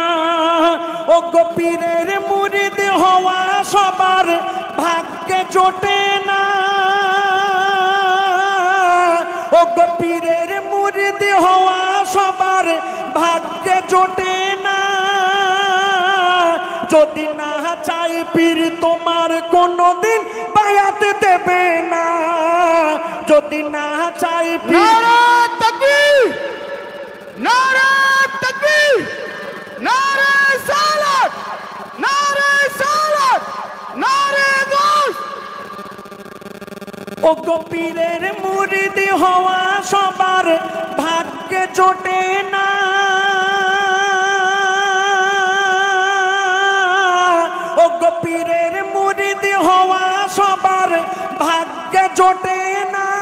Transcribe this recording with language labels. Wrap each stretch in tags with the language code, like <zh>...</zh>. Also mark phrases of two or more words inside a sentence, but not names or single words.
<bn>ও গো পীরের মুরিদ হওয়া সবার ভাগ্যে জোটে না, ও গো পীরের মুরিদ হওয়া সবার ভাগ্যে জোটে না। যদি না চাই পীর তোমার কোনদিন বায়াত দেবে না, যদি না চাই পীর।</bn> <ur>نعرہ تکبیر، نعرہ تکبیر، نعرہ رسالت، نعرہ رسالت، نعرہ غوث.</ur> <bn>ও গো পীরের মুরিদ হওয়া সবার ভাগ্যে জোটে না, ও গো পীরের মুরিদ হওয়া সবার ভাগ্যে জোটে না।</bn>